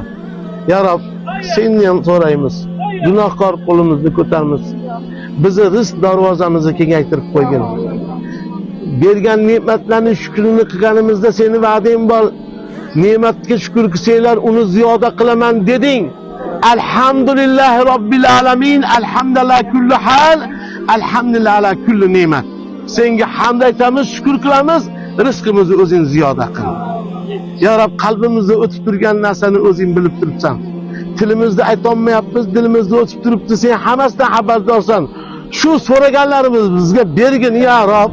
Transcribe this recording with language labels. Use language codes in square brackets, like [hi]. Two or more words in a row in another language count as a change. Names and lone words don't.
[uz] Ya Rab, senni ham so'raymiz. Gunohkor qo'limizni ko'tarmiz. Bizni rizq darvozamizni kengaytirib qo'ygin. Bergan ne'matlarning shukrini qilganimizda seni va'dang bor. Ne'matga shukr qilsanglar, uni ziyoda qilaman deding. [ar] الحمد لله رب العالمين الحمد لله كل حال الحمد لله على كل نعمة. [uz] Senga hamd aytamiz, shukr qilamiz, rizqimizni o'zing ziyoda qil. Ya Rab, qalbimizda o'tib turgan narsani o'zing bilib turibsan. Tilimizda aytolmayapmiz, dilimizda o'tib turibdi, sen hammasidan xabardorsan. Shu so'raganlarimiz bizga bergin, ya Rob.